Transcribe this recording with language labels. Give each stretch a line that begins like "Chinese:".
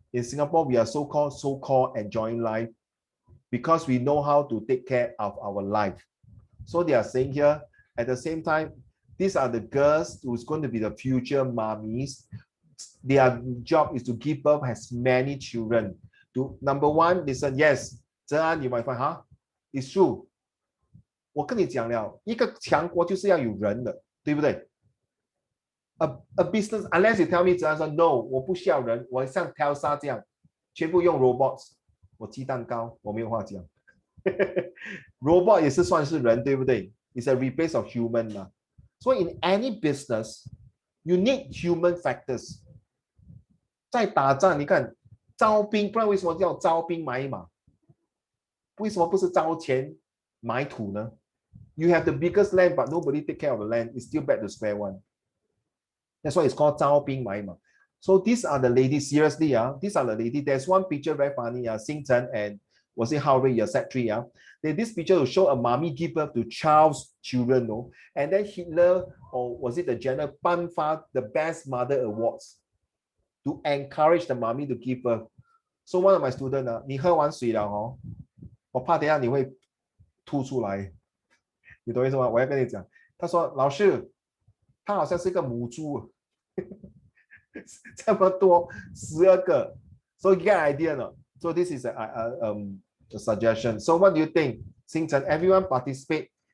English: In Singapore, we are so-called enjoying life because we know how to take care of our life. So they are saying here, at the same time, these are the girls who's going to be the future mommies. Their job is to give birth as many children. Number one, listen, yes, 泽安, you might find, huh? It's true.
Chinese: 我跟你讲了，一个强国就是要有人的，对不对？
English: A business, unless you tell me
Chinese: 怎样说 no， 我不需要人，我像 Telsa 这样，全部用 robots， 我鸡蛋糕，我没有话讲。 Robot 也是算是人，对不对？
English: It's a replace of human 嘛。 So in any business, you need human factors.
Chinese: 在打仗，你看招兵，不然为什么叫招兵买马？为什么不是招钱买土呢？
English: You have the biggest land, but nobody take care of the land. It's still back to square one. That's why it's called 招兵买马. So these are the ladies, seriously, these are the ladies. There's one picture very funny, Xingchen and was it Hao Rui, Sec3, this picture will show a mommy give birth to child's children, no? And then Hitler, or was it the general, 颁发 the best mother awards to encourage the mommy to give birth. So one of my students,
Chinese: 你喝完水了哦，我怕等一下你会吐出来，你懂意思吗？我要跟你讲，他说老师，他好像是一个母猪。这么多12个
English: so you get an idea, no? So this is a suggestion. So what do you think, Xingchen? Everyone participate.